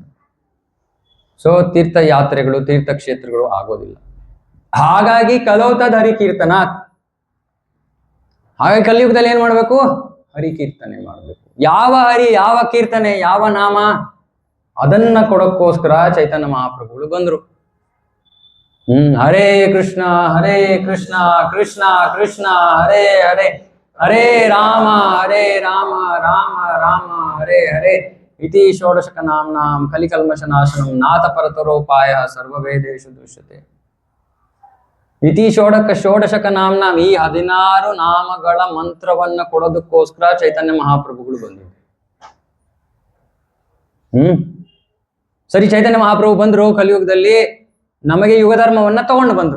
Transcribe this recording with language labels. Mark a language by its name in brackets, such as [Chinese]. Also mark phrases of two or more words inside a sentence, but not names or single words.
[Kannada] ಸೊ ತೀರ್ಥಯಾತ್ರೆಗಳು, ತೀರ್ಥಕ್ಷೇತ್ರಗಳು ಆಗೋದಿಲ್ಲ. ಹಾಗಾಗಿ [Sanskrit] ಕಲೋತದ್ ಹರಿಕೀರ್ತನ. [Kannada] ಹಾಗಾಗಿ ಕಲಿಯುಗದಲ್ಲಿ ಏನ್ ಮಾಡ್ಬೇಕು? ಹರಿಕೀರ್ತನೆ ಮಾಡ್ಬೇಕು. ಯಾವ ಹರಿ, ಯಾವ ಕೀರ್ತನೆ, ಯಾವ ನಾಮ, ಅದನ್ನ ಕೊಡೋಕ್ಕೋಸ್ಕರ ಚೈತನ್ಯ ಮಹಾಪ್ರಭುಗಳು ಬಂದ್ರು. [Sanskrit] ಹರೇ ಕೃಷ್ಣ ಕೃಷ್ಣ ಕೃಷ್ಣ ಹರೇ ಹರೇ, ಹರೇ ರಾಮ ರಾಮ ರಾಮ ಹರೇ ಹರೇ ಇತಿ ಷೋಡಶಕ ನಾಮ್ನಾಂ ಕಲಿಕಲ್ಮಷನಾಶನಂ ನಾಥ ಪರತರೋಪಾಯ ಸರ್ವವೇದೇಶು ದೃಶ್ಯತೆ. ಇತಿ ಷೋಡಶಕ ನಾಮ್ನಾಂ, [Kannada] ಈ 16 ನಾಮಗಳ ಮಂತ್ರವನ್ನ ಕೊಡೋದಕ್ಕೋಸ್ಕರ ಚೈತನ್ಯ ಮಹಾಪ್ರಭುಗಳು ಬಂದರು. ಸರಿ, ಚೈತನ್ಯ ಮಹಾಪ್ರಭು ಬಂದ್ರು ಕಲಿಯುಗದಲ್ಲಿ, ನಮಗೆ ಯುಗ ಧರ್ಮವನ್ನ ತಗೊಂಡು ಬಂದ್ರು.